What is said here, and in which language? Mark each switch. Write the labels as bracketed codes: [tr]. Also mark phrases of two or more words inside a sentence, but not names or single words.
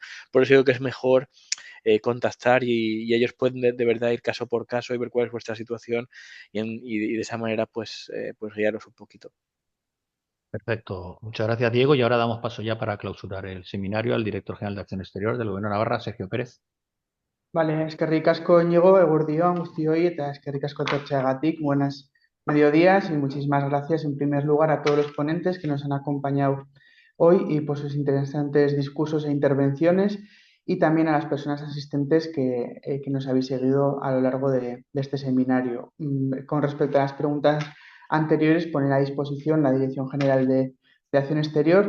[es] Por eso digo que es mejor contactar y ellos pueden de verdad ir caso por caso y ver cuál es vuestra situación y de esa manera pues guiaros un poquito. Perfecto. Muchas gracias, Diego. Y ahora damos paso ya para clausurar el seminario al director general de Acción Exterior del Gobierno de Navarra, Sergio Pérez. Vale, [eu] eskerrik asko Íñigo, eguerdión guztioi eta eskerrik asko etortzeagatik. [es] Buenas mediodías y muchísimas gracias en primer lugar a todos los ponentes que nos han acompañado hoy y por sus interesantes discursos e intervenciones y también a las personas asistentes que nos habéis seguido a lo largo de este seminario. Con respecto a las preguntas anteriores, poner a disposición la Dirección General de Acción Exterior.